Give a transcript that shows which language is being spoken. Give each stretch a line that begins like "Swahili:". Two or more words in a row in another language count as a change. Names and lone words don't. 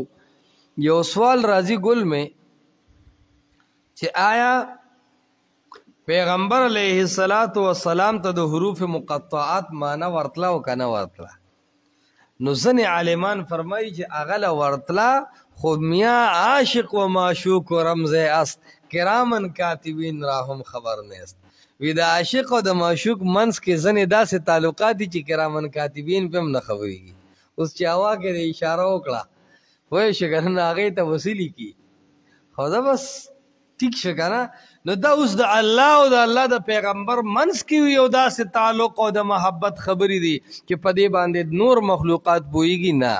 Pashto: یو سوال راځي ګل مې چې آیا پیغمبر
Arabic: علیه السلام
Pashto: ته د حروف مقطعات معنی ورتله او که نه ورتله؟ نو ځینې عالمان فرمایي چې هغه له ورتله خو
Persian: میاں عاشق و معشوق و رمز است کرامن کاتبین را هم خبر نیست.
Pashto: وی د عاشق او د معشوق منځ کې ځینې داسې تعلقات دي چې
Arabic: کرامن کاتبین
Pashto: پې هم نه خبرېږي. اوس چې هوا کې د اشاره وکړه پوه شو که نه هغې ته وسیلي کي خو دا بس ټیک شو که نه. نو دا اوس د الله او د الله د پیغمبر منځ کې یو داسې تعلق او د محبت خبرې دي چې په دې باندې نور مخلوقات پوهېږي نه.